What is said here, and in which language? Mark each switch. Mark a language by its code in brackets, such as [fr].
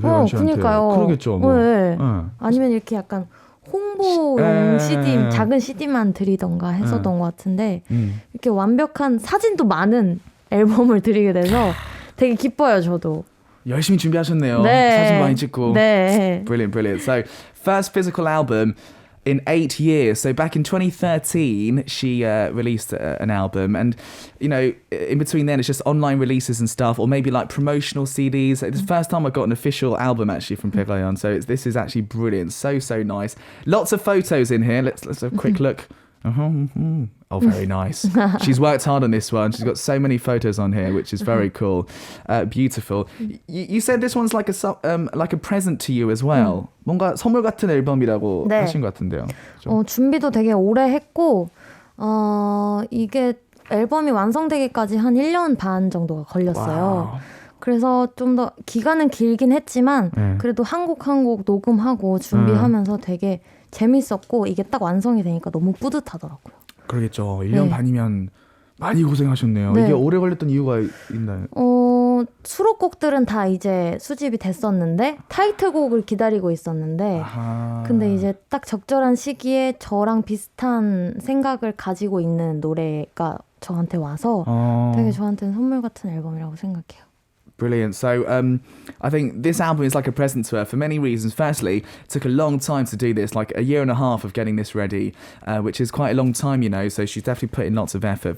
[ko] 배원 씨한테. 그러니까요. 그러겠죠. 뭐. 네. 아니면 이렇게 약간 홍보용 CD, 작은 CD만 드리던가 했었던 것 같은데 이렇게 완벽한 사진도 많은 앨범을 드리게 돼서 되게 기뻐요, 저도. 열심히 준비하셨네요. 네. 사진 많이 찍고. 네. [en] Brilliant. So, first physical album in 8 years. So back in 2013, she released an album. And, in between then, it's just online releases and stuff, or maybe like promotional CDs. It's the first time I got an official album, actually, from Baek A Yeon. So this is actually brilliant. So nice. Lots of photos in here. Let's have a quick look. Oh, very nice. She's worked hard on this one. She's got so many photos on here, which is very cool. Beautiful. You said this one's like a present to you as well. [ko] 뭔가 선물 같은 앨범이라고 하신 것 같은데요. 준비도 되게 오래 했고 이게 앨범이 완성되기까지 한 1년 반 정도가 걸렸어요. 와우. 그래서 좀 더 기간은 길긴 했지만 그래도 한 곡 녹음하고 준비하면서 되게 재밌었고 이게 딱 완성이 되니까 너무 뿌듯하더라고요. 그러겠죠. 1년 반이면 많이 고생하셨네요. 이게 오래 걸렸던 이유가 있나요? 수록곡들은 다 이제 수집이 됐었는데 타이틀곡을 기다리고 있었는데 근데 이제 딱 적절한 시기에 저랑 비슷한 생각을 가지고 있는 노래가 저한테 와서 되게 저한테는 선물 같은 앨범이라고 생각해요. [en] Brilliant. So I think this album is like a present to her for many reasons. Firstly, it took a long time to do this, like a year and a half of getting this ready, which is quite a long time, you know, so she's definitely put in lots of effort.